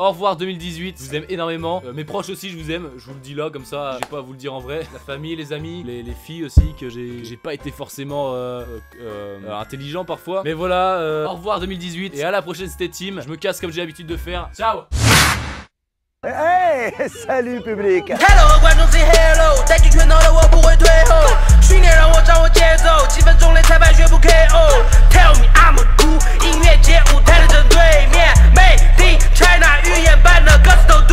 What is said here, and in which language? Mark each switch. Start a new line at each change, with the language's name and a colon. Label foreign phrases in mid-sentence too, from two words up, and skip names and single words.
French: Au revoir 2018, je vous aime énormément. Mes proches aussi, je vous aime. Je vous le dis là, comme ça, j'ai pas à vous le dire en vrai. La famille, les amis, les filles aussi, que j'ai pas été forcément intelligent parfois. Mais voilà, au revoir 2018 et à la prochaine C'était Team. Je me casse comme j'ai l'habitude de faire. Ciao. Hey, salut public.
Chinese: Hello， 观众
English: say hello，
Chinese: 戴起拳头的我不会退后，训练让我掌握节奏，7分钟内裁判绝不 KO。
English: Tell me I'm a cool，
Chinese: 音乐节舞台的正对面，
English: Made in China，
Chinese: 语言版的歌词。